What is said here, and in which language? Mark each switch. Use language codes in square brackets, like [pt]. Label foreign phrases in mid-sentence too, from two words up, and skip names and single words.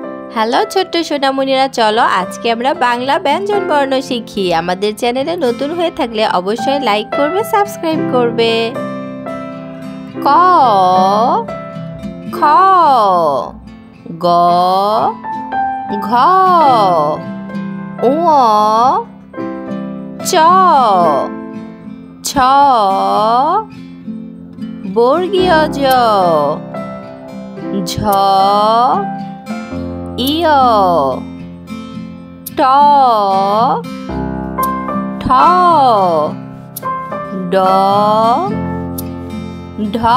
[bn] হ্যালো ছোট্ট সোনামণিরা, চলো আজকে আমরা বাংলা ব্যঞ্জন বর্ণ শিখি। আমাদের চ্যানেলে নতুন হয়ে থাকলে অবশ্যই লাইক করবে, সাবস্ক্রাইব করবে। ক খ গ ঘ ঙ চ ছ বর্গীয় জ ঝ ইয় ট ঠ ড ঢ